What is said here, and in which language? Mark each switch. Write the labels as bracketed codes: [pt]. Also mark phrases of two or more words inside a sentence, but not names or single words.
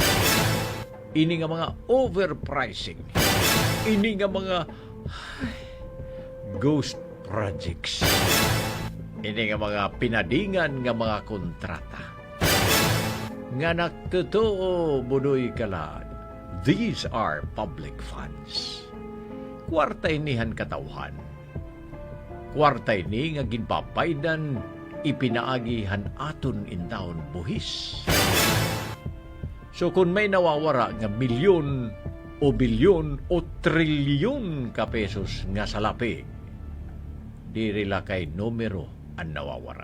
[war] Ini nga mga overpricing. Ini nga mga [en] ghost projects. [war] Ini nga mga pinadingan nga mga kontrata. Nga nagtotoo budoy kala, [en] these are public funds. [war] Kwarta inihan katawhan. Kwarta ini nga ginpapaydan ipinaagihan aton in taon buhis. So kung may nawawara nga milyon o bilyon o trilyon ka pesos nga salapi, dirila kay numero ang nawawara.